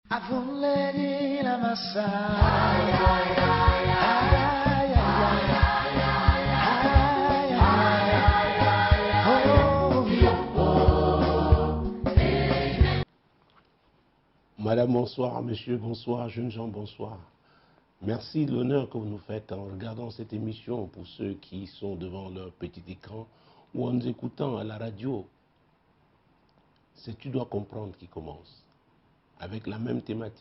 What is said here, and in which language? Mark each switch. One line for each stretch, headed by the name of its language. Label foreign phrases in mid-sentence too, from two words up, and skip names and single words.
French: Avuledi la massa. Ay, ay, ay, ay, ay, ay, ay. Madame, bonsoir. Monsieur, bonsoir. Jeunes gens, bonsoir. Merci de l'honneur que vous nous faites en regardant cette émission pour ceux qui sont devant leur petit écran ou en nous écoutant à la radio. C'est Tu dois comprendre qui commence avec la même thématique.